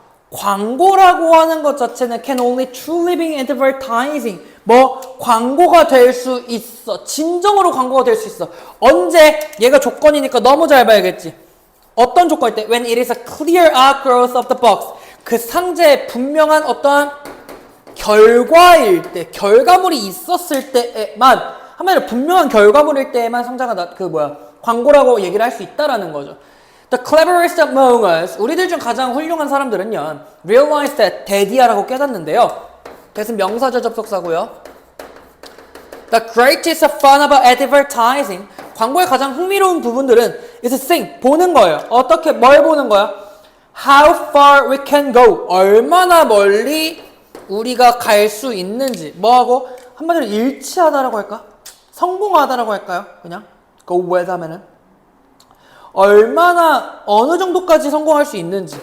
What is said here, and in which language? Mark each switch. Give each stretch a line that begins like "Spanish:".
Korean: 광고라고 하는 것 자체는
English: can only truly be advertising.
Korean: 뭐 광고가 될 수 있어. 진정으로 광고가 될 수 있어. 언제? 얘가 조건이니까 너무 잘 봐야겠지. 어떤 조건일 때?
English: When it is a clear outgrowth of the box.
Korean: 그 상자에 분명한 어떠한 결과일 때, 결과물이 있었을 때에만, 한마디로 분명한 결과물일 때에만 상자가 광고라고 얘기를 할 수 있다라는 거죠.
English: The cleverest among us,
Korean: 우리들 중 가장 훌륭한 사람들은요,
English: realize that,
Korean: 대디야라고 깨닫는데요. 대신 명사절 접속사고요.
English: The greatest fun about advertising,
Korean: 광고의 가장 흥미로운 부분들은
English: is seeing,
Korean: 보는 거예요. 어떻게, 뭘 보는 거야?
English: How far we can go,
Korean: 얼마나 멀리 우리가 갈 수 있는지, 뭐하고? 한마디로 일치하다라고 할까? 성공하다라고 할까요? 그냥 go with 하면은 얼마나 어느 정도까지 성공할 수 있는지.